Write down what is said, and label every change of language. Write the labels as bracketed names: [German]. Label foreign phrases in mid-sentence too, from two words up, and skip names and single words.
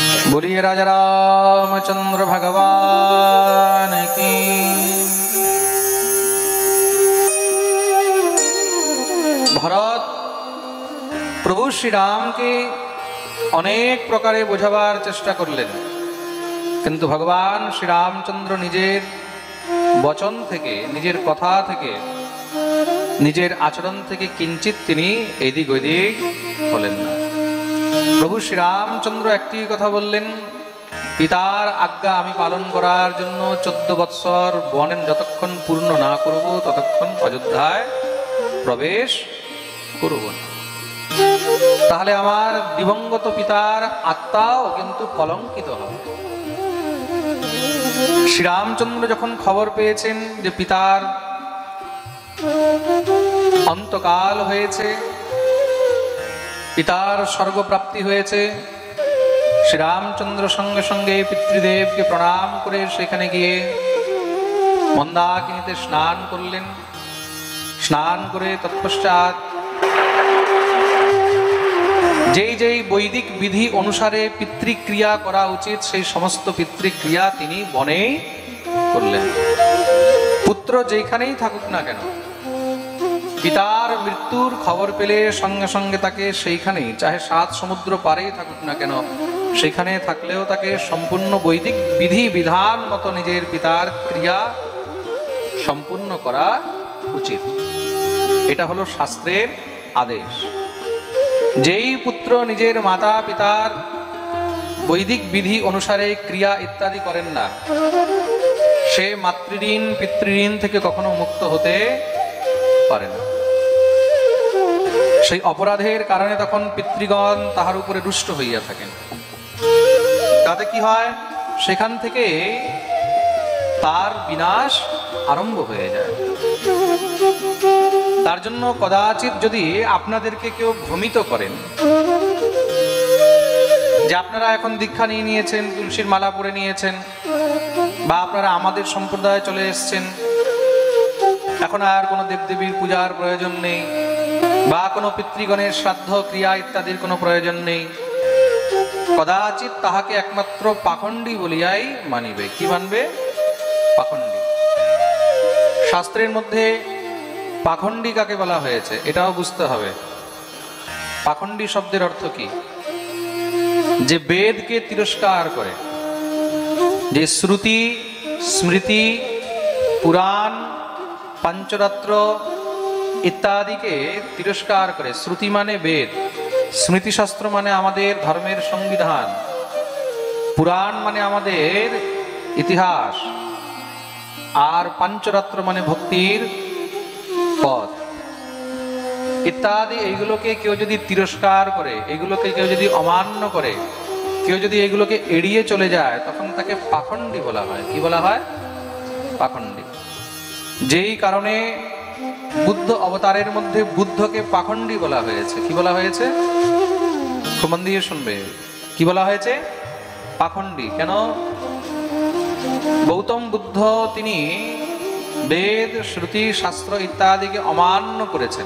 [Hindi] बोलिए राजा रामचंद्र भगवान की। [Bangla] ভরত প্রভু শ্রী রাম কে অনেক প্রকারে বোঝাবার চেষ্টা করলেন, কিন্তু ভগবান শ্রী রামচন্দ্র নিজের বচন থেকে, নিজের কথা থেকে, নিজের আচরণ থেকে কিঞ্চিৎ তিনি এদিক ওদিক হলেন না। প্রভু শ্রী রামচন্দ্র একটি কথা বললেন, পিতার আজ্ঞা আমি পালন করার জন্য 14 বৎসর বনে যতক্ষণ পূর্ণ না করব ততক্ষণ অযোধ্যায় প্রবেশ করব না। তাহলে আমার দিবংগত পিতার আত্মাও কিন্তু কলঙ্কিত হবে। শ্রী রামচন্দ্র যখন খবর পেয়েছেন যে পিতার অন্তকাল হয়েছে, পিতার স্বর্গ প্রাপ্তি হয়েছে, শ্রী রামচন্দ্র সঙ্গে সঙ্গে পিতৃদেব কে প্রণাম করে সেখানে গিয়ে মন্দাকিনীতে স্নান করলেন। স্নান করে তৎপশ্চাৎ যেই যেই বৈদিক বিধি অনুসারে পিতৃক্রিয়া করা উচিত সেই সমস্ত পিতৃক্রিয়া তিনি বনেই করলেন। পুত্র যেখানেই থাকুক না কেন, পিতার মৃত্যুর খবর পেলে সঙ্গে সঙ্গে তাকে সেইখানেই, চাহে 7 সমুদ্র পারেই থাকুক না কেন, সেখানে থাকলেও তাকে সম্পূর্ণ বৈদিক বিধি বিধান মতো নিজের পিতার ক্রিয়া সম্পূর্ণ করা উচিত। এটা হলো শাস্ত্রের আদেশ। যেই পুত্র নিজের মাতা পিতার বৈদিক বিধি অনুসারে ক্রিয়া ইত্যাদি করেন না, সে মাতৃঋণ পিতৃঋণ থেকে কখনো মুক্ত হতে পারে না। সেই অপরাধের কারণে তখন পিতৃগণ তাহার উপরে রুষ্ট হইয়া থাকেন। তাতে কি হয়, সেখান থেকে তার বিনাশ আরম্ভ হয়ে যায়। তার জন্য কদাচিৎ যদি আপনাদেরকে কেউ ভ্রমিত করেন যে আপনারা এখন দীক্ষা নিয়ে নিয়েছেন, তুলসীর মালা পরে নিয়েছেন, বা আপনারা আমাদের সম্প্রদায়ে চলে এসেছেন, এখন আর কোনো দেবদেবীর পূজার প্রয়োজন নেই, বা কোনো পিতৃগণের শ্রাদ্ধ ক্রিয়া ইত্যাদির কোনো প্রয়োজন নেই, কদাচিৎ তাহাকে একমাত্র পাখণ্ডী বলিয়াই মানিবে। কি মানবে? পাখণ্ডী। শাস্ত্রের মধ্যে পাখণ্ডী কাকে বলা হয়েছে এটাও বুঝতে হবে। পাখণ্ডী শব্দের অর্থ কি? যে বেদকে তিরস্কার করে, যে শ্রুতি স্মৃতি পুরাণ পঞ্চরাত্র ইত্যাদি কে তিরস্কার করে। শ্রুতি মানে বেদ, স্মৃতিশাস্ত্র মানে আমাদের ধর্মের সংবিধান, পুরাণ মানে আমাদের ইতিহাস, আর পঞ্চরাত্র মানে ভক্তির পথ ইত্যাদি। এগুলোকে কেউ যদি তিরস্কার করে, এগুলোকে কেউ যদি অমান্য করে, কেউ যদি এগুলোকে এড়িয়ে চলে যায়, তখন তাকে পাখণ্ডী বলা হয়। কি বলা হয়? পাখণ্ডী। যেই কারণে বুদ্ধ অবতারের মধ্যে বুদ্ধকে পাখণ্ডী বলা হয়েছে। কি বলা হয়েছে? খুব মন দিয়ে শুনবে। কি বলা হয়েছে? পাখণ্ডী। কেন? গৌতম বুদ্ধ তিনি বেদ শ্রুতি শাস্ত্র ইত্যাদিকে অমান্য করেছেন।